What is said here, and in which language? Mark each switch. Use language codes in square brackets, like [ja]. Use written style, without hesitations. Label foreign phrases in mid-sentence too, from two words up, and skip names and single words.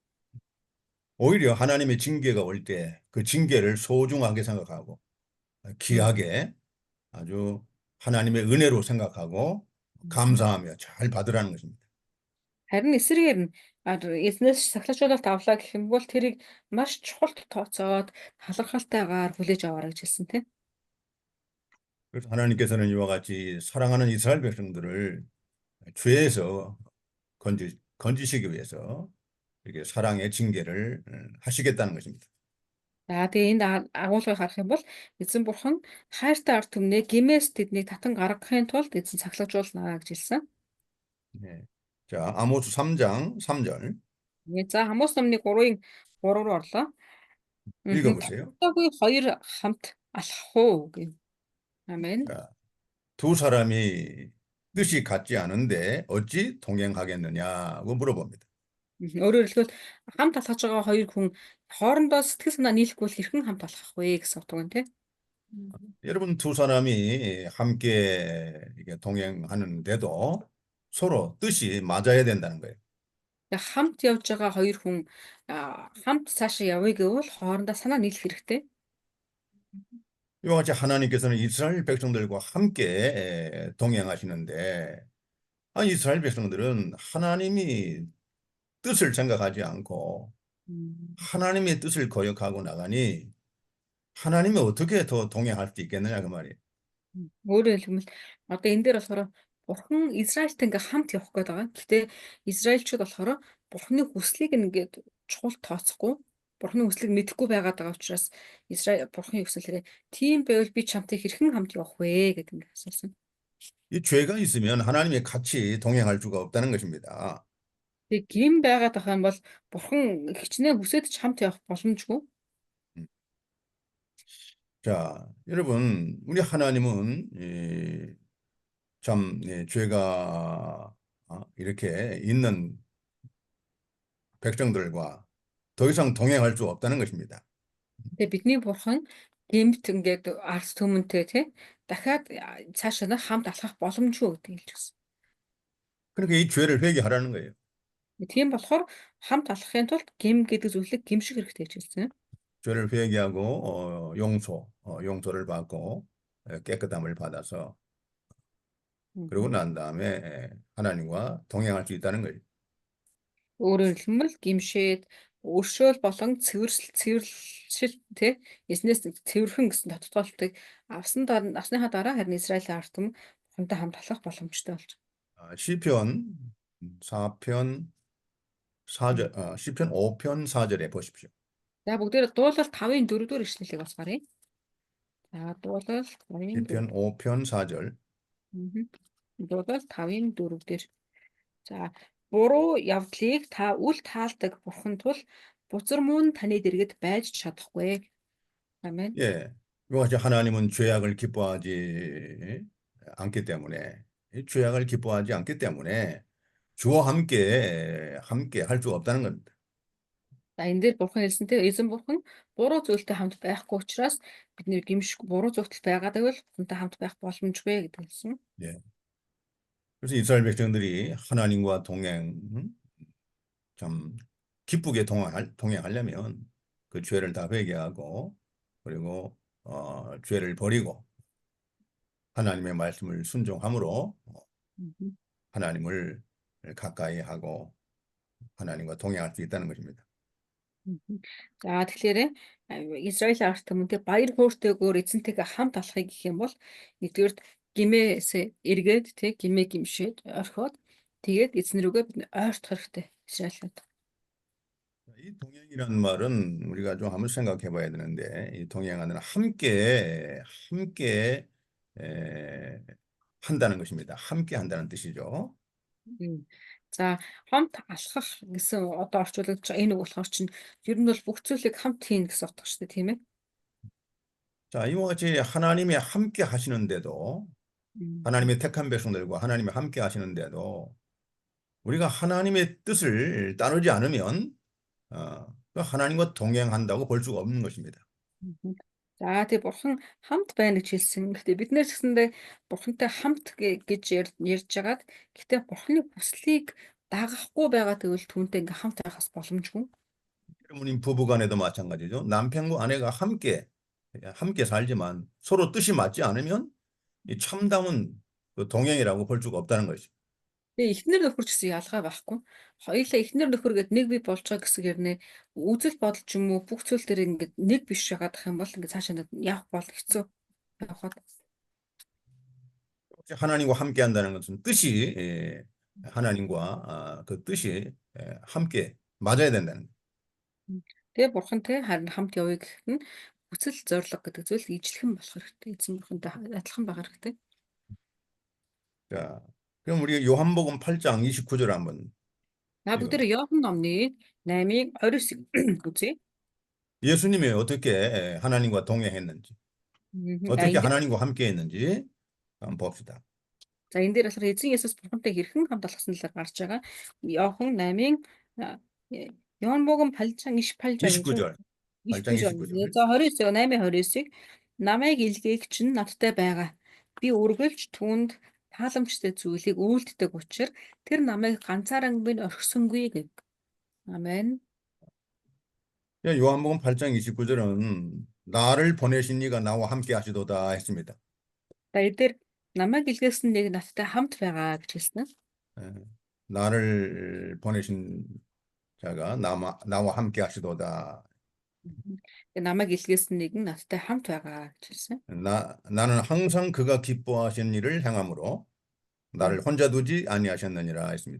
[ko] 오히려 하나님의 징계가 올 때 그 징계를 소중하게 생각하고 귀하게 아주 하나님의 은혜로 생각하고 감사하며 잘 받으라는 것입니다. [mn] Харин эсрэгээр нь эзнээс сахилчуулалт авлаа гэх юм бол тэрийг маш чухалд тооцоод талархалтайгаар хүлээж аваарай гэж хэлсэн тийм. [ko] 그래서 하나님께서는 이와 같이 사랑하는 이스라엘 백성들을 죄에서 건지시기 위해서 이렇게 사랑의 징계를 하시겠다는 것입니다. [mn] За тэгээ энд агуулгыг харах юм бол эзэн бурхан хайртай ард түмнээ гимээс тэднийг татан гаргахын тулд эзэн сахилчуулнаа гэж хэлсэн. [ko] 네. 자, 아모스 3장 3절 [mn] За Хамус номны 3-ын 3 руу орлоо. [ko] 읽어보세요. [mn] тогтоогүй хоёр хамт алхах уу гэв. Амен. [ko] 자, 두 사람이 뜻이 같지 않은데 어찌 동행하겠느냐고 물어봅니다. [mn] Өөрөөр хэлбэл хамт алхаж байгаа хоёр хүн хоорондоо сэтгэл санаа нийлэхгүй л хэрхэн хамт алхах вэ гэсэн утга байна тий. [ko] 여러분 두 사람이 함께 이게 동행하는데도 서로 뜻이 맞아야 된다는 거예요. [mn] Хамт явж байгаа хоёр хүн хамт цаашаа явъя гэвэл хоорондоо санаа нийлэх хэрэгтэй. [ko] 이와 같이 하나님께서는 이스라엘 백성들과 함께 동행하시는데 이스라엘 백성들은 하나님이 뜻을 생각하지 않고 하나님의 뜻을 거역하고 나가니 하나님이 어떻게 더 동행할 수 있겠느냐 그 말이에요. [mn] Өөрөөр хэлбэл одоо энэ дээр болохоор бурхан Израильтай ингээ хамт явах гээд байгаа. Гэхдээ Израильчууд болохоор бурханы хүслийг ингээд чухал тооцохгүй, бурханы хүслийг мэдэхгүй байгаад байгаа учраас Израиль бурханы хүслээрээ тийм байвал би чамтай хэрхэн хамт явах вэ гэдэг ингээ асуусан. [ko] 이 죄가 있으면 하나님이 같이 동행할 수가 없다는 것입니다. [mn] Тэг гин байгаад байгаа юм бол бурхан хичнээн хүсэж ч хамт явах боломжгүй. [ko] 자, 여러분, 우리 하나님은 참 죄가 이렇게 있는 백성들과 더 이상 동행할 수 없다는 것입니다. [mn] Тэгээ бидний бурхан гэмт ингээд арс түмэнтэй тий дахиад цаашаа нь хамт алхах боломжгүй гэдэг хэлж өгсөн. [ko] 그러니까 이 죄를 회개하라는 거예요. [mn] Тийм болохоор хамт алхахын тулд гим гэдэг зүйлийг гимших хэрэгтэй гэж хэлсэн. [ko] 죄를 회개하고 용서를 받고 깨끗함을 받아서 그러고 난 다음에 하나님과 동행할 수 있다는 거예요. [mn] Өөрөөр хэлбэл гимшээд өршөөл болон цэвэрлэл тий эзнээс цэвэрхэн гэсэн тодтолтыг авсныхаа дараа харин Израилийн ард түмэн бурхантай хамт алхах боломжтой болж [ko] 아, 시편 4편 4절, 시편 5편 4절에 보십시오. [mn] За бүгдээр дуулал 5-ын 4-р ишлэлийг бас гаръя. За дуулал 5-ын 4. [ko] 시편 5편 4절. [mn] Дуулал 5-ын 4 дээр. За буруу явдлыг та үл таалдаг бурхан тул бузар мөн таны дэргэд байж чадахгүй. Амен. [ko] 예. 이와 같이 하나님은 죄악을 기뻐하지 않기 때문에 이 죄악을 기뻐하지 않기 때문에 주와 함께 할 수 없다는 겁니다. [mn] За энэ дээр бурхан хэлсэнтэй эзэн бурхан буруу зүйлтэй хамт байхгүй учраас бид нэр гимшгүй буруу зүйлтэй байгаад байвал бурхантай хамт байх боломжгүй гэдэг хэлсэн. [ko] 예. 그래서 이스라엘 백성들이 하나님과 참 기쁘게 동행하려면 그 죄를 다 회개하고 그리고 죄를 버리고 하나님의 말씀을 순종함으로 음, 하나님을 가까이 하고 하나님과 동행할 수 있다는 것입니다. 음. [mn] За тэгэхээр Израиль ард түмэнтэй баяр хөөртэйгээр эзэнтэйгээ хамт алхахыг гэх юм бол нэгдүгээр гимээс эргээд тэг гимээ гимшээд орхиод тэгээд эзэн рүүгээ бид ойртох хэрэгтэй Израиль. [ko] 이 동행이라는 말은 우리가 좀 한번 생각해 봐야 되는데, 이 동행하는 함께 에, 한다는 것입니다. 함께 한다는 뜻이죠. Мгм. [mn] За хамт алхах гэсэн одоо орчуулагдж байгаа энэ үг болохоор чинь ер нь бол бүх зүйлийг хамт хийн гэсэн утга шүү дээ тийм ээ. [ko] 자, 이와 같이 하나님이 함께 하시는데도, 음. 하나님의 택한 백성들과 하나님이 함께 하시는데도 우리가 하나님의 뜻을 따르지 않으면 그 하나님과 동행한다고 볼 수가 없는 것입니다. Мгм. [mn] За тий бурхан хамт байна гэж хэлсэн. Гэхдээ бид нэр гэсэндээ бурхантай хамт гэж ярьж байгаад гэхдээ бурханы хүслийг дагахгүй байгаа тэгвэл түүнтэй ингээм хамт байхаас боломжгүй. [ko] 부모님 부부간에도 마찬가지죠. 남편과 아내가 함께 살지만 서로 뜻이 맞지 않으면 이 참다운 그 동행이라고 볼 수가 없다는 것이죠. [mn] Тэгээ эхнэр нөхөр ч гэсэн ялгаа байхгүй. Хоёулаа эхнэр нөхөр гэд нэг бий болж байгаа гэсэн хэрнээ үзэл бодол ч юм уу бүх зүйл дээр ингээд нэг биш байгаадах юм бол ингээд цаашаа явах бол хэцүү явахад. [ko] 하나님과 함께 한다는 것은 뜻이 하나님과 그 뜻이 함께 맞아야 된다는 거예요. [mn] Тэгээ бурхантай харин хамт явъя гэхэд нь хүсэл зориг гэдэг зүйл ижлэхэн болох хэрэгтэй. Эзэн бурхантай адилхан байх хэрэгтэй. [ko] 자, 그럼 우리 요한복음 8장 29절 한번 [mn] За бүгдээ [ko] 읽어보세요. [mn] Иохан номны 8-ыг 29-ыг үзье. [ko] 예수님이 어떻게 하나님과 동행했는지, [mn] За [ko] 어떻게 [mn] энэ дээр [ko] 하나님과 함께 했는지 한번 봅시다. [mn] за энэ дээр болохоор эзэн Есүс бурхантай хэрхэн хамт алхсан талаар гарч байгаа. Иохан 8-ын [ko] 요한복음 8장 28절 [mn] гэж [ko] 29절, 8장 29절. 29절. [mn] За 29 8-29-ыг намайг илгээгч нь надтай байгаа. Би үргэлж түүнд тааламжтай зүйлийг үйлддэг учраас тэр намайг ганцаараа минь орхисонгүй гэв. [ko] 아멘. 요한복음 8장 29절은 나를 보내신 이가 나와 함께 하시도다 했습니다. [mn] За эдгээр намайг илгээсэн нэг надтай хамт байгаа гэж хэлсэн. [ko] 예, 나를 보내신 자가 나와 함께 하시도다. [mn] Тэгээ намайг илгээсэн нэг нь надтай хамт байгаа гэж хэлсэн. [ko] 나는 항상 그가 기뻐하시는 일을 행함으로 나를 혼자 두지 아니하셨느니라 했습니다.